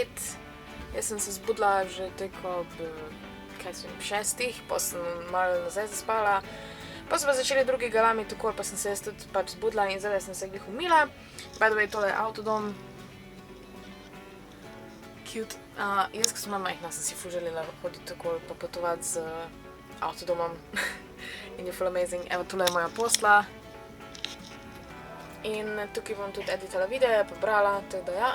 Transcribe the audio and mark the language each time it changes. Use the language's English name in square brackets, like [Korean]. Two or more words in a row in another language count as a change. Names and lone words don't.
[Slovenian] Jaz sem se zbudila že tako ob kaj sem, 6, pa sem malo nazaj zaspala. Pa so pa začeli drugi galami, tako pa sem se jaz tudi pač zbudila in zdaj sem se glih umila. [English] By the way, [Slovenian] tole je avtodom. Cute. Jaz, ko sem bila majhna, sem si ful želela hoditi tako pa potovati z avtodomom. In je ful amazing. Evo, tole je moja posla. In tukaj bom tudi editala videe, pa brala, tako da ja.